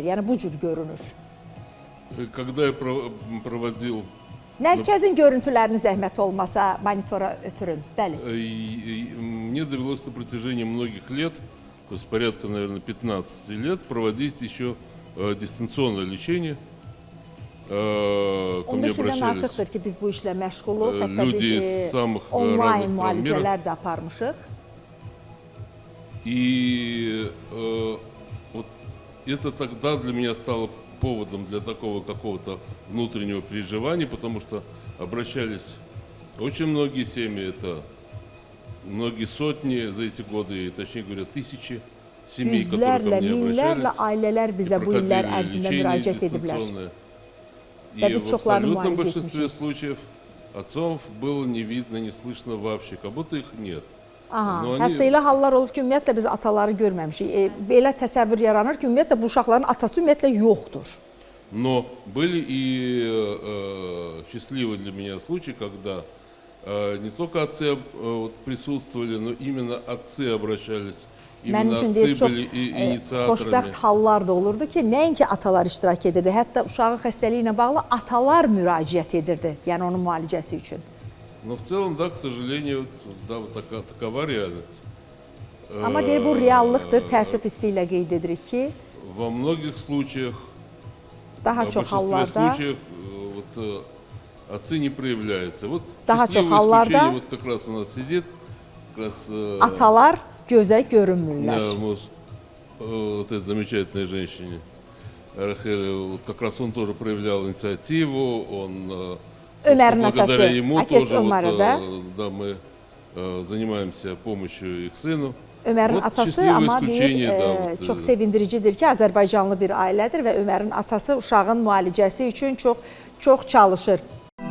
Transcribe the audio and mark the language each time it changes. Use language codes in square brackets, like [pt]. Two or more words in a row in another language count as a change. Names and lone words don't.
[az] Yəni bu cür görünür. [ru] Когда я проводил [az] Mərkəzin görüntülərini zəhmət olmasa monitora ötürün. Bəli. [ru] мне довелось на протяжении многих лет, то есть порядка, наверное, 15 лет, проводить еще дистанционное лечение. Ко мне [az] 15 ildən [ru] обращались [az] artıqdır ki, biz bu işlə məşğuluq. Hətta [ru] люди [az] biz [ru] из самых [az] onlayn [ru] разных стран мира. [az] müalicələr də aparmışıq. [ru] И вот это тогда для меня стало поводом для такого какого-то внутреннего переживания, потому что обращались очень многие семьи, это многие сотни за эти годы, и, точнее говоря, тысячи семей, которые ко [az] Yüzlərlə, [ru] мне [az] minlərlə [ru] обращались. [az] ailələr [ru] и [az] bizə bu illər [ru] проходили [az] ərzində [ru] лечение [az] müraciət ediblər. [ru] дистанционное. Да И ведь в чохларну абсолютном маленьких большинстве мужчин. случаев отцов было не видно, не слышно вообще, как будто их нет. Aha, Но [az] hətta elə hallar olub ki, ümumiyyətlə biz ataları görməmişik. Belə təsəvvür yaranır ki, ümumiyyətlə bu uşaqların atası ümumiyyətlə yoxdur. [ru] Но были и счастливые для меня случаи, когда не только отцы вот, присутствовали, но именно отцы обращались. [az] Mənim [ru] Именно [az] üçün [ru] отцы [az] deyir, çox [ru] были инициаторами. [az] xoşbəxt hallar da olurdu ki, nəinki atalar iştirak edirdi, hətta uşağın xəstəliyi ilə bağlı atalar müraciət edirdi, yəni onun müalicəsi üçün. [ru] Но в целом, да, к сожалению, да, вот такова реальность. [az] Amma deyir, bu reallıqdır, təəssüf hissi ilə qeyd edirik ki, [ru] Во многих случаях, [az] daha [ru] в [az] çox [ru] большинстве [az] hallarda [ru] случаев, вот, отцы не проявляются. Вот [az] Daha çok [ru] счастливое [az] hallarda [ru] исключение, вот как раз у нас сидит, как раз [az] atalar gözə görünmürlər. [ru] вот этой замечательной женщине, Рахель, вот как раз он тоже проявлял инициативу, он, [az] Ömer'in [ru] благодаря [az] atası, [ru] ему отец тоже, [az] Ömer'e [ru] вот, [az] de. [ru] да, мы занимаемся помощью их сыну. [az] Ömərin [ru] Вот [az] atası [ru] счастливое [az] amma deyir, [ru] исключение, да, вот, [az] çox sevindiricidir ki, Azərbaycanlı bir ailədir və Ömərin atası uşağın müalicəsi üçün çox çalışır.